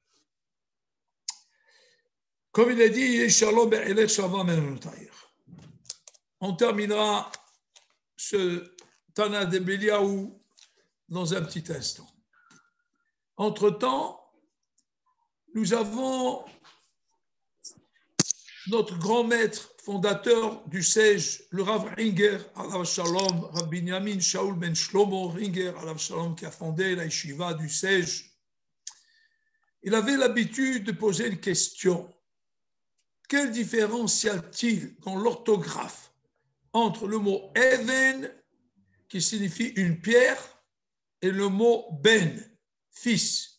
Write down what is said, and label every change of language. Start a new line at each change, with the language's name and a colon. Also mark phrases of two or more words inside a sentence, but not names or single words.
French: Comme il est dit, on terminera ce Tana de Eliyahu dans un petit instant. Entre-temps, nous avons notre grand maître fondateur du SEJ, le Rav Ringer,
Hebrew: עליו השלום,
French: Rav Binyamin Shaul Ben Shlomo Ringer,
Hebrew: עליו השלום,
French: qui a fondé la yeshiva du SEJ. Il avait l'habitude de poser une question. Quelle différence y a-t-il dans l'orthographe entre le mot Even, qui signifie une pierre, et le mot Ben, fils?